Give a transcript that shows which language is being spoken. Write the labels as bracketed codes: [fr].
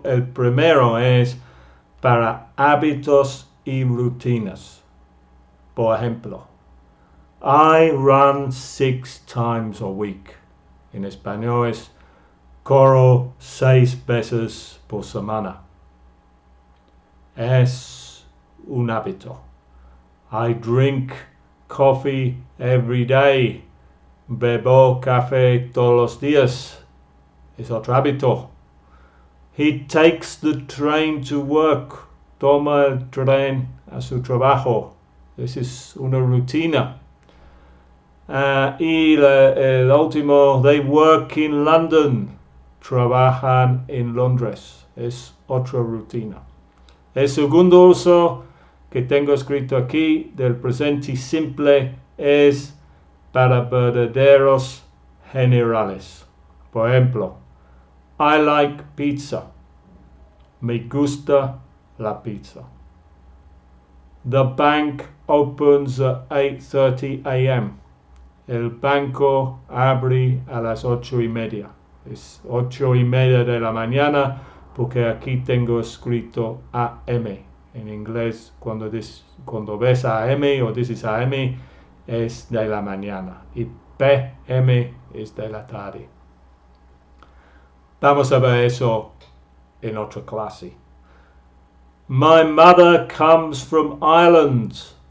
[es] El primero es para hábitos y rutinas. Por ejemplo, [en] I run 6 times a week. [es] En español es corro 6 veces por semana. Es un hábito. [en] I drink coffee every day. [es] Bebo café todos los días. Es otro hábito. [en] He takes the train to work. [es] Toma el tren a su trabajo. Esa es una rutina. Y el último, [en] they work in London. [es] Trabajan en Londres. Es otra rutina. El segundo uso que tengo escrito aquí del presente simple es para verdaderos generales. Por ejemplo, [en] I like pizza. [es] Me gusta la pizza. [en] The bank opens at 8:30 a.m. [es] El banco abre a las 8:30. Es 8:30 de la mañana porque aquí tengo escrito AM. En inglés, cuando ves AM o dices AM, es de la mañana. Y PM es de la tarde. Vamos a ver eso en otra clase. [en] My mother comes from Ireland.